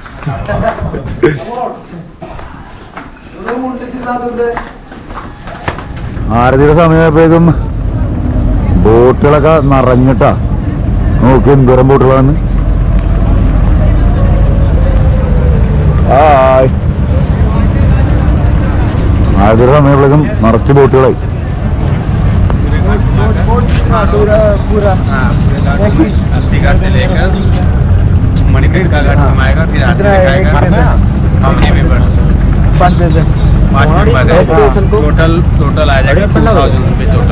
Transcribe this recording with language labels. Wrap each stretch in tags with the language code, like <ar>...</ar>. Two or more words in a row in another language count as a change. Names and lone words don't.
<ml>ആരതിയുടെ സമയമായപ്പോഴേക്കും ബോട്ടുകളൊക്കെ നിറഞ്ഞിട്ടാ. നോക്കി എന്തോരം ബോട്ടുകളാണ്. ആരതിയുടെ സമയപ്പോഴേക്കും നിറച്ച് ബോട്ടുകളായി.</ml> <hi>मणिकर्ण का घाट घुमाएगा, फिर आगे दिखाएगा</hi> <en>how many members,</en> <hi>5 टोटल आ जाएगा 2000 रुपये टोटल.</hi>